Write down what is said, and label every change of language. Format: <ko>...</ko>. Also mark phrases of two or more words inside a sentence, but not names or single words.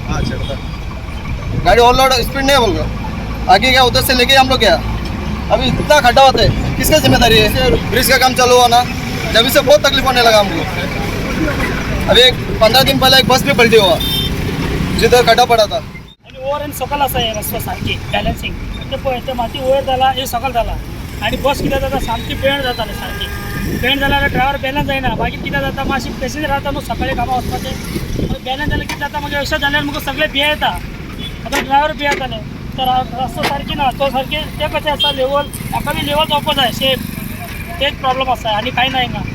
<hi>हाँ चलता गाड़ी ओवरलोड स्पीड नहीं है बोल आगे गया, उधर से लेके हम लोग गया। अभी इतना खड्डा होता है, किसकी जिम्मेदारी है? ब्रिज का काम चालू हुआ ना, जब से बहुत तकलीफ होने लगा हमको। अभी 15 दिन पहले एक बस भी पलटी हुआ जिधर खड्डा पड़ा था।</hi> <kok>ओव्हर एंड सकल आसा हे रस्तो सारकी बॅलन्सिंग ते पळय ते माती वयर जाला हे सकल जाला आनी बस कितें जाता सामकी बेंड जाताली सारकी बेंड जाल्यार ड्रायव्हर बॅलन्स जायना। मागीर कितें जाता मातशी पेसेंजर रावता न्हू सकाळी कामां वचपाचें बॅलन्स जाल्यार कितें जाता मागीर अशें जाल्यार म्हाका सगळे भिये येता। आतां ड्रायव्हर भियेताले तर रस्तो सारकी ना तो सारके ते कशें आसा लेवल हाका बी लेवल जावपा जाय सेफ तेच प्रॉब्लेम आसा आनी कांय ना हिंगा।</kok>